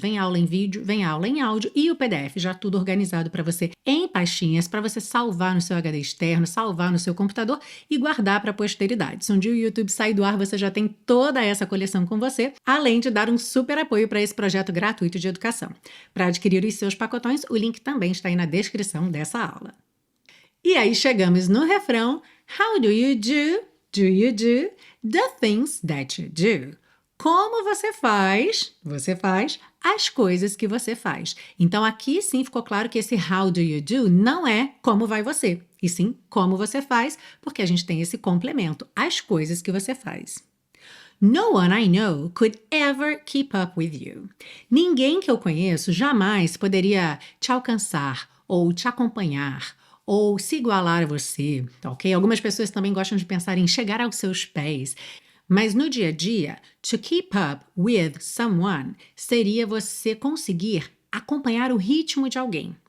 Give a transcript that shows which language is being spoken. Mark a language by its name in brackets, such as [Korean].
[Portuguese] Vem aula em vídeo, vem aula em áudio e o PDF, já tudo organizado para você em pastinhas, para você salvar no seu HD externo, salvar no seu computador e guardar para a posteridade. Se um dia o YouTube sair do ar, você já tem toda essa coleção com você, além de dar um super apoio para esse projeto gratuito de educação. Para adquirir os seus pacotões, o link também está aí na descrição dessa aula. E aí chegamos no refrão. [English] How do you do? Do you do the things that you do? [Portuguese] Como você faz as coisas que você faz. Então aqui sim ficou claro que esse [English] how do you do [Portuguese] não é como vai você, e sim como você faz, porque a gente tem esse complemento, as coisas que você faz. [English] No one I know could ever keep up with you. [Portuguese] Ninguém que eu conheço jamais poderia te alcançar ou te acompanhar ou se igualar a você, ok? Algumas pessoas também gostam de pensar em chegar aos seus pés. Mas no dia a dia, [English] to keep up with someone [Portuguese] seria você conseguir acompanhar o ritmo de alguém.